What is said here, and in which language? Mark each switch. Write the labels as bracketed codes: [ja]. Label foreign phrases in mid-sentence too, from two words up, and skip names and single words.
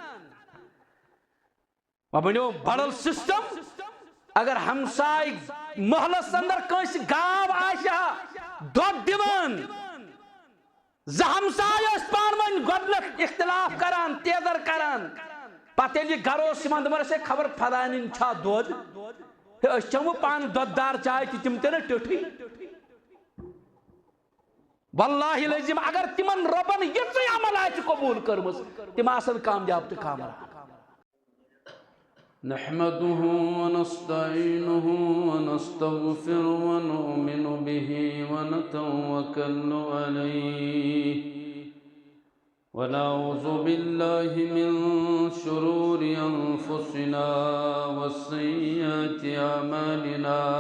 [ks] بنو بدل سسٹم اگر ہمسائے محلس اندر کنس گاو آشا دود دیوان ہمسائے پان ون گۄڈنیٚتھ اختلاف کران تیزر کران پتہ ییٚلہِ یہِ گرٕ اوس یِوان دپان ٲسۍ خبر فلانین چھا دۄد أسۍ چٮ۪مو پانہٕ دۄددار چاے تہِ تِم تہِ نہٕ ٹیوٚٹھٕے [ar] واللہ العظیم [ks] اگر تمن ربن یِژٕے عمل آسہِ قبوٗل کٔرمٕژ تِم آسن کامیاب تہٕ کامیاب [ar] نحمده ونستعينه ونستغفر ونؤمن به ونتوكل عليه ونعوذ بالله من شرور أنفسنا وسيئات أعمالنا